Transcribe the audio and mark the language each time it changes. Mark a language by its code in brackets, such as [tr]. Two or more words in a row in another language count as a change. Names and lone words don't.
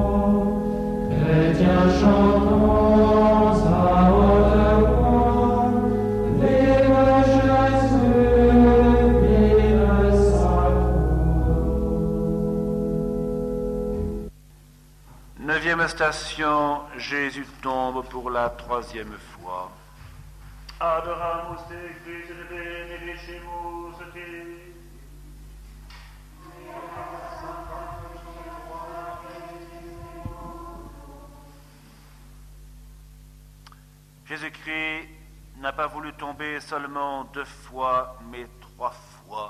[fr] Chrétiens chantons à haute voix, vive Jésus, vive sacro. Neuvième station, Jésus tombe pour la troisième fois. [la] Adoramus te, Christe, te benedicimus te. [fr] Jésus-Christ n'a pas voulu tomber seulement 2 fois, mais 3 fois.